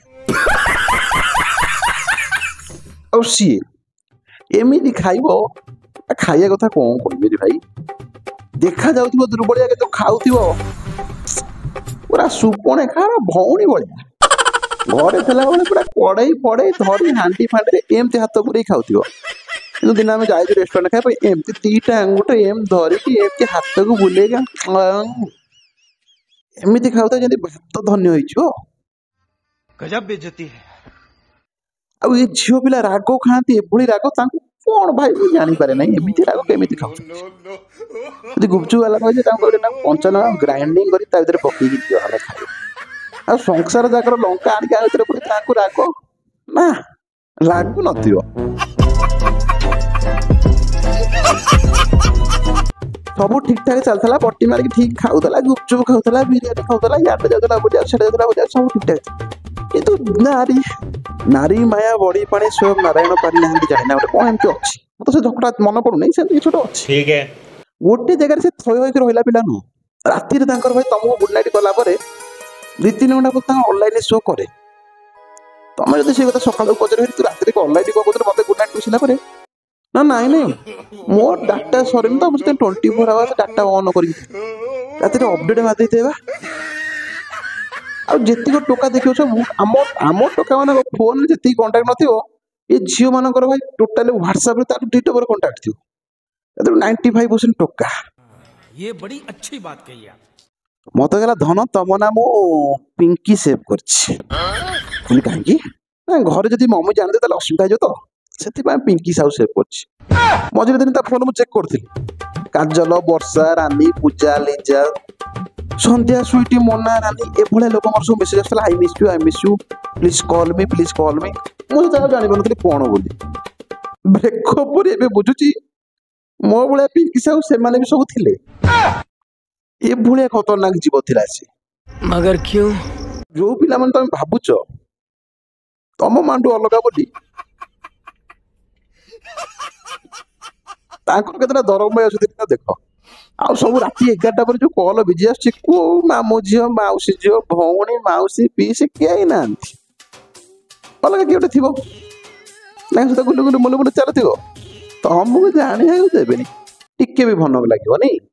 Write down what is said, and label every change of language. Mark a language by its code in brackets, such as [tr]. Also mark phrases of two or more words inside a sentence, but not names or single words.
[or] ଆଉ ସିଏ ଏମିତି ଖାଇବ, ଖାଇବା କଥା କଣ କହିବି ଭାଇ, ଦେଖା ଯାଉଥିବ ଦୁର୍ବଳିଆ କିନ୍ତୁ ଖାଉଥିବ ପୁରା ସୁପଣେ ଖାର ଭଉଣୀ ଭଳିଆ। ଘରେ ଥିଲାବେଳେ ପୁରା କଡ଼େଇ ଫଡ଼େଇ ଧରି ହାଣ୍ଡି ଫାଣ୍ଡିରେ ଏମିତି ହାତ ପୁରେଇ ଖାଉଥିବ, କିନ୍ତୁ ଦିନ ଆମେ ଯାଇଛୁ ରେଷ୍ଟୁରାଣ୍ଟ ଖାଇବା ପାଇଁ, ଏମିତି 2ଟା ଆଙ୍ଗୁଠି ଏମିତି ଧରିକି ଏମିତି ହାତକୁ ବୁଲେଇକି ଏମିତି ଖାଉଥିବ ଯେମିତି ଭାତ ଧନ୍ୟ ହେଇଯିବ। [hi] गजब बेइज्जती है। [or] ଆଉ ଏ ଝିଅ ପିଲା ରାଗ ଖାଆନ୍ତି, ଏଭଳି ରାଗ ତାଙ୍କୁ କଣ ଭାଇ ମୁଁ ଜାଣିପାରେ ନାହିଁ, ଏମିତି ରାଗ କେମିତି ଖାଉଛନ୍ତି। ଯଦି ଗୁପଚୁପ ବାଲା କହିছে ତାଙ୍କୁ କହିଲେ ନା କଞ୍ଚା ଲଙ୍କା ଗ୍ରାଇଣ୍ଡିଙ୍ଗ କରି ତା ଭିତରେ ପକେଇକି ଦିଅ ଆମେ ଖାଇବୁ। ଆଉ ସଂସାର ଯାକର ଲଙ୍କା ଆଣିକି ଆ ଭିତରେ ପକେଇ ତାଙ୍କୁ ରାଗ ନା ଲାଗୁ ନଥିବ। ସବୁ ଠିକ ଠାକ ଚାଲିଥିଲା, ପଟି ମାରିକି ଠିକ ଖାଉଥିଲା, ଗୁପଚୁପ ଖାଉଥିଲା, ବିରିୟାନୀ ଖାଉଥିଲା, ଇଆଡେ ଯାଉଥିଲା ବୁଲିବାକୁ, ସିଆଡେ ଯାଉଥିଲା ବୁଲିବାକୁ, ସବୁ ଠିକ ଠାକ। କିନ୍ତୁ ନାରୀ ମାୟା ବଢି ପାଣି ସ୍ୱୟଂ ନାରାୟଣ ପାରିନାହାନ୍ତି ଜାଣିନା, ଗୋଟେ କଣ ଏମିତି ଅଛି, ମତେ ସେ ଝଗଡ଼ା ମନେ ପଡୁନି, ସେମିତି କିଛି ଗୋଟେ ଅଛି। [hi] ठीक है। [or] ଗୋଟେ ଜାଗାରେ ସେ ଥୟ ହେଇକି ରହିଲା ପିଲା ନୁହଁ। ରାତିରେ ତାଙ୍କର ଭାଇ ତମକୁ [en] good night [or] କଲା ପରେ 2-3 ଘଣ୍ଟା ପରେ ତାଙ୍କ ଅନଲାଇନ ଶୋ କରେ। ତମେ ଯଦି ସେ କଥା ସକାଳୁ ପଚାରିବ ତୁ ରାତିରେ ଅନଲାଇନ କଣ କରୁଥିଲୁ ମତେ [en] good night [or] କହିଲା ପରେ, ନା ନାଇଁ ମୋ ଡାଟା ସରିନି ତ, ମୁଁ 24 [en] hours data on [or] କରିକି ରାତିରେ ଅପଡେଟ୍ ମାରିଦେଇଥିବେ ବା। ଆଉ ଯେତିକି ଟୋକା ଦେଖିବ ସବୁ ଆମ ଟୋକା ମାନଙ୍କ ଫୋନରେ ଯେତିକି କଣ୍ଟାକ୍ଟ ନଥିବ, ଏ ଝିଅ ମାନଙ୍କର ଭାଇ ଟୋଟାଲି ହ୍ୱାଟ୍ସଆପରେ ତାର 2 ନମ୍ବର କଣ୍ଟାକ୍ଟ ଥିବ। 95% ଟୋକା। [hi] ये बड़ी अच्छी बात कही आप। [or] ମତେ କହିଲା ଧନ ତମ ନା ମୁଁ ପିଙ୍କି ସେଭ୍ କରିଛି। କହିଲି କାହିଁକି? ନା ଘରେ ଯଦି ମମି ଜାଣିଦେ ତାହେଲେ ଅସୁବିଧା ହେଇଯିବ ତ, ସେଥିପାଇଁ ପିଙ୍କି ସାହୁ ସେଭ୍ କରିଛି। ମଝିରେ ଦିନ ତା ଫୋନ ମୁଁ ଚେକ୍ କରୁଥିଲି, କାଜଲ, ବର୍ଷା, ରାନୀ, ପୂଜା, ଲିଜା, ସନ୍ଧ୍ୟା, ସୁଇଟି, ମୋନା, ରାନୀ, ଏଭଳିଆ ଲୋକଙ୍କର ସବୁ ମେସେଜ ଆସିଥିଲା, [en] I miss you please call me please call me. [or] ମୁଁ ସେତେବେଳେ ଜାଣିପାରୁନଥିଲି କଣ ବୋଲି। ବ୍ରେକଅପ୍ ପରେ ଏବେ ବୁଝୁଛି ମୋ ଭଳିଆ ପିଙ୍କି ସାହୁ ସେମାନେ ବି ସବୁ ଥିଲେ। ଏଭଳିଆ ଖତରନାକ ଜୀବ ଥିଲା ସେ। [hi] मगर क्यों? [or] ଯୋଉ ପିଲାମାନେ ତମେ ଭାବୁଛ ତମ ମାଣ୍ଡୁ ଅଲଗା ବୋଲି, ତାଙ୍କର କେତେଟା ଦରମୟ ଆସୁଛି ଦେଖ। ଆଉ ସବୁ ରାତି 11ଟା ପରେ ଯୋଉ [en] call busy [or] ଆସୁଛି, କୋଉ ମାମୁଁ ଝିଅ, ମାଉସୀ ଝିଅ, ଭଉଣୀ, ମାଉସୀ, ପିଇସି କେହି ନାହାନ୍ତି, ଅଲଗା କିଏ ଗୋଟେ ଥିବ, ତାଙ୍କ ସହିତ ଗୁଲୁ ଗୁଲୁ ମୁଲୁ ମୁଲୁ ଚାଲୁଥିବ, ତମକୁ ଜାଣିବାକୁ ଦେବେନି, ଟିକେ ବି ଭଲ ଲାଗିବନି।